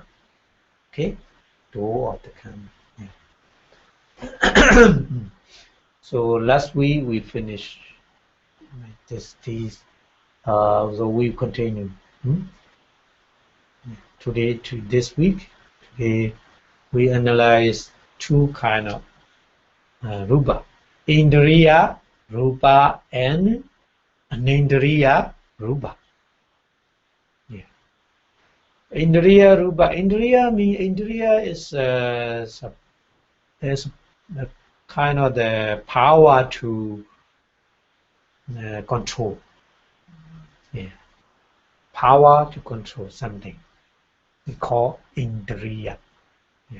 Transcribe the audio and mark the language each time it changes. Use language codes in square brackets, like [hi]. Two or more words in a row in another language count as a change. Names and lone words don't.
[en] Okay, door of the karma. Yeah. So last week we finished this. So we continue. Today to this week, today we analyze two kind of Rūpa, [pi] Indriya Rūpa [en] and [pi] Anindriya Rūpa. [en] Yeah. [pi] Indriya Rūpa. [en] Indriya means Indriya is there's a kind of the power to control. Yeah. Power to control something. We call Indriya. Yeah.